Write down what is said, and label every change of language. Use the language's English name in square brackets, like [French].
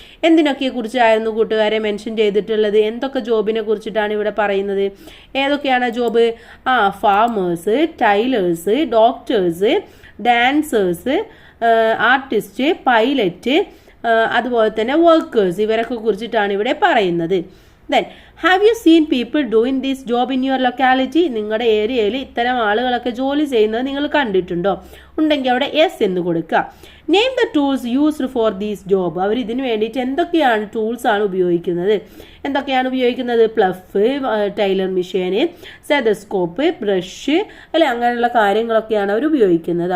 [Malayalam] എന്തിനൊക്കെ കുറിച്ചായിരുന്നു കൂട്ടുകാരെ മെൻഷൻ ചെയ്തിട്ടുള്ളത്? എന്തൊക്കെ ജോബിനെ കുറിച്ചിട്ടാണ് ഇവിടെ പറയുന്നത്? ഏതൊക്കെയാണ് job? Farmers, tailors, doctors, dancers, artist, pilot, അതുപോലെ തന്നെ വർക്കേഴ്സ്, ഇവരൊക്കെ കുറിച്ചിട്ടാണ് ഇവിടെ പറയുന്നത്. [English] Then, have you seen people doing this job in your locality? [Malayalam] നിങ്ങളുടെ ഏരിയയിൽ ഇത്തരം ആളുകളൊക്കെ ജോലി ചെയ്യുന്നത് നിങ്ങൾ കണ്ടിട്ടുണ്ടോ? ഉണ്ടെങ്കിൽ അവിടെ യെസ് എന്ന് കൊടുക്കുക. [English] Name the tools used for these job. [Malayalam] അവർ ഇതിന് വേണ്ടിയിട്ട് എന്തൊക്കെയാണ് ടൂൾസാണ് ഉപയോഗിക്കുന്നത്? എന്തൊക്കെയാണ് ഉപയോഗിക്കുന്നത്? പ്ലഫ്, ടൈലർ മെഷീന്, സ്റ്റെതസ്കോപ്പ്, ബ്രഷ് അല്ലെ, അങ്ങനെയുള്ള കാര്യങ്ങളൊക്കെയാണ് അവർ ഉപയോഗിക്കുന്നത്.